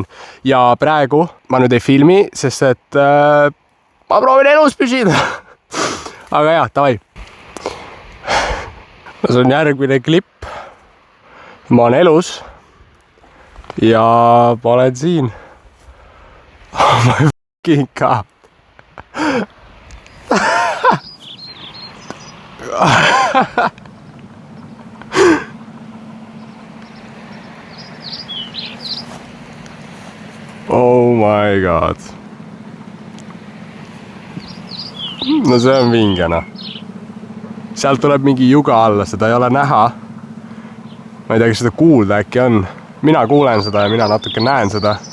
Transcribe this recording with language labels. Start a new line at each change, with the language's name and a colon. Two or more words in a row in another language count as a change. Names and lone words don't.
Estonian: Ja praegu ma nüüd ei filmi, sest et ma proovin elus püsida. Aga jah, davai. See on järgmine klipp. Ma olen elus. Ja ma olen siin.
English: Oh my fucking god. Oh my god.
Estonian: No see on vingena. Sealt tuleb mingi juga alla, seda ei ole näha. Ma ei tea, kas seda kuulda äkki on. Mina kuulen seda ja mina natuke näen seda.